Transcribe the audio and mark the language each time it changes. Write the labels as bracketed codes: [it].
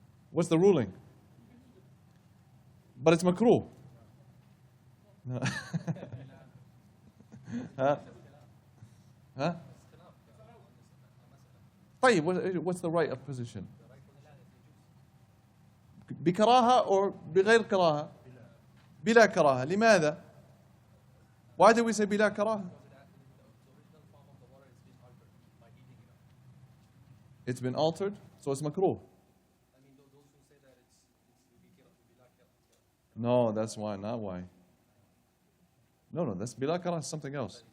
[en] What's the ruling? But it's makruh. No. [ar] طيب, [en] what's the right of position? [ar] بكراهة or بغير كراهة؟ بلا كراهة. لماذا? [en] Why did we say [ar] بلا كراهة? [en] It's been altered, so it's makruh. No, that's why, not why. No, that's bila karah is something else.